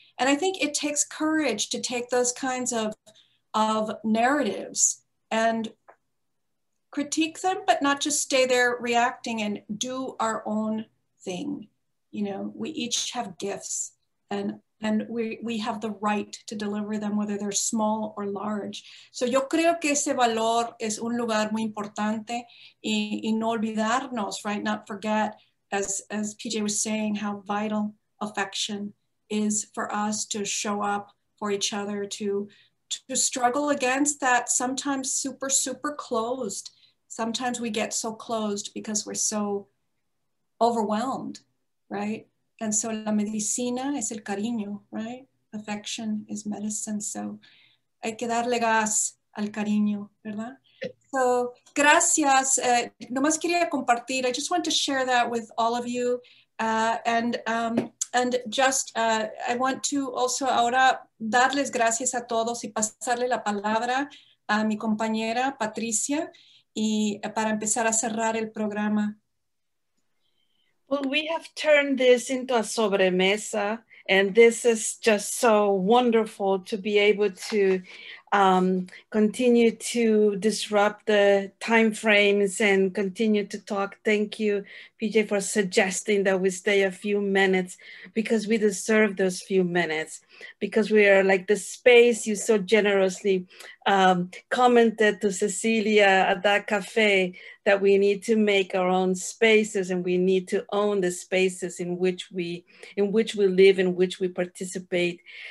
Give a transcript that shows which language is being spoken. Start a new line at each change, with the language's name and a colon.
English: And I think it takes courage to take those kinds of narratives and critique them, but not just stay there reacting, and do our own thing. You know, we each have gifts, and we have the right to deliver them, whether they're small or large.
Spanish: So yo creo que ese valor es un lugar muy importante, y no olvidarnos, right?
English: Not forget, as PJ was saying, how vital affection is for us to show up for each other, to struggle against that sometimes super, super closed. Sometimes we get so closed because we're so overwhelmed, right? And so
Spanish: la medicina es el cariño,
English: right? Affection is medicine.
Spanish: So hay que darle gas al cariño, ¿verdad? So gracias. Nomás quería compartir.
English: I just want to share that with all of you. And just, I want to also
Spanish: ahora darles gracias a todos y pasarle la palabra a mi compañera Patricia, y para empezar a cerrar el programa.
English: Well, we have turned this into a sobremesa, and this is just so wonderful to be able to continue to disrupt the time frames and continue to talk. Thank you, PJ, for suggesting that we stay a few minutes, because we deserve those few minutes, because we are like the space you so generously commented to Cecilia at that cafe, that we need to make our own spaces, and we need to own the spaces in which we live, in which we participate.